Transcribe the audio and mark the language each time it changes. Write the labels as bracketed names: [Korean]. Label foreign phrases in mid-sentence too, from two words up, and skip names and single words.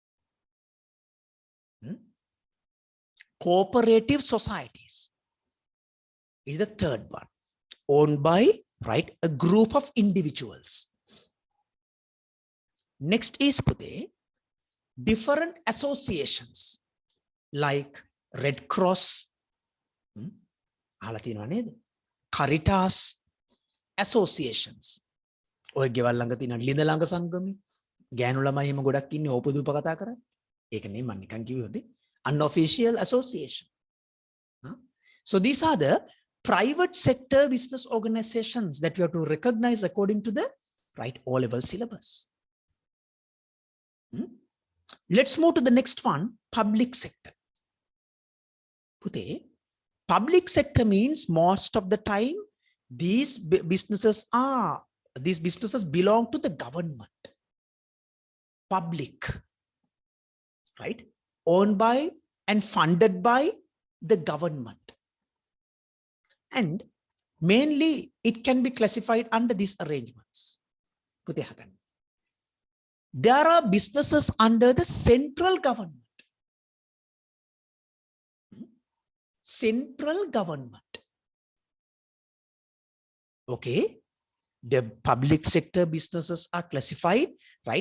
[English] Cooperative societies is the third one, owned by, right, a group of individuals. Next is, Pude, different associations like Red Cross, Caritas associations. [Sinhala] ඔය ගෙවල් ළඟ තියෙන ලිඳ ළඟ සංගමේ ගෑනු ළමයි හිම ගොඩක් ඉන්නේ ඕපදූප කතා කරන්නේ. ඒක නෙමෙයි මම නිකන් කිව්වොත් [English] unofficial association. So these are the private sector business organizations that we have to recognize according to the, right, O-level syllabus. Let's move to the next one, public sector. Pute, public sector means most of the time these businesses belong to the government. Public, right? Owned by and funded by the government. And mainly it can be classified under these arrangements. [Sinhala] පුතේ අහගන්න. [English] There are businesses under the central government. Central government. Okay. The public sector businesses are classified, right?